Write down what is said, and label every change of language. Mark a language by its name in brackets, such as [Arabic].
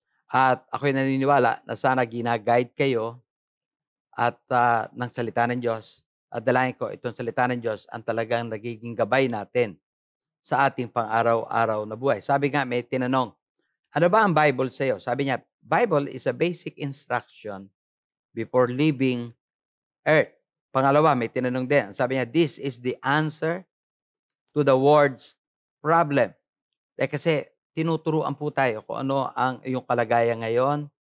[Filipino] At ako'y naniniwala na sana gina-guide kayo at ng salita ng Diyos. At dalangin ko, itong salita ng Diyos ang talagang nagiging gabay natin sa ating pang-araw-araw na buhay. Sabi nga, may tinanong, ano ba ang Bible sa iyo? Sabi niya, [English] Bible is a basic instruction before leaving earth. [Filipino] Pangalawa, may tinanong din. Sabi niya, [English] this is the answer to the world's problem. [Filipino] Kasi tinuturuan po tayo kung ano ang iyong kalagayan ngayon.